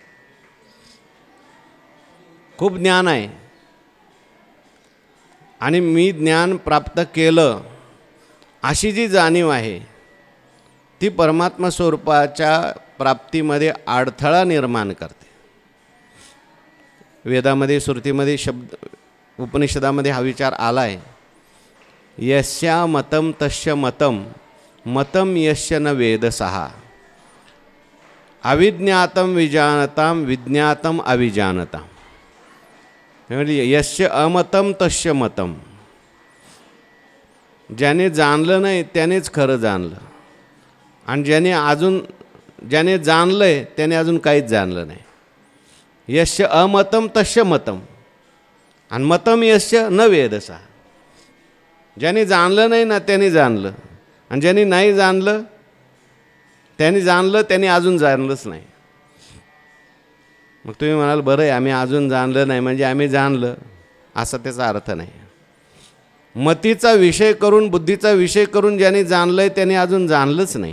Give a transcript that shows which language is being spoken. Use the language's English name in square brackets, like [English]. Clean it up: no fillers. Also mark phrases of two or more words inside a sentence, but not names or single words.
[Marathi] खूप ज्ञान आहे आणि मी ज्ञान प्राप्त केलं अशी जी जाणीव आहे ती परमात्मा स्वरूपाच्या प्राप्तीमध्ये अडथळा निर्माण करते. वेदामध्ये श्रुतीमध्ये शब्द उपनिषदामध्ये हा विचार आला आहे, [Sanskrit] यस्या मतम तस्य मतम मतम यस्य न वेदसहा, अविज्ञातम विजानताम विज्ञातम अविजानताम. [Marathi] म्हणजे [Sanskrit] यस्य अमतम तस्य मतम, [Marathi] ज्याने जाणलं नाही त्यानेच खरं जाणलं, आणि ज्याने जाणलं आहे त्याने अजून काहीच जाणलं नाही. [Sanskrit] यस्य अमतम तस्य मतम, आणि मतम यस्य न वेदसा. [Marathi] ज्यांनी जाणलं नाही ना त्यांनी जाणलं, आणि ज्यांनी नाही जाणलं त्यांनी अजून जाणलंच नाही. मग तुम्ही म्हणाल बरं आहे, आम्ही अजून जाणलं नाही म्हणजे आम्ही जाणलं असा त्याचा अर्थ नाही. मतीचा विषय करून, बुद्धीचा विषय करून ज्यांनी जाणलंय त्यांनी अजून जाणलंच नाही.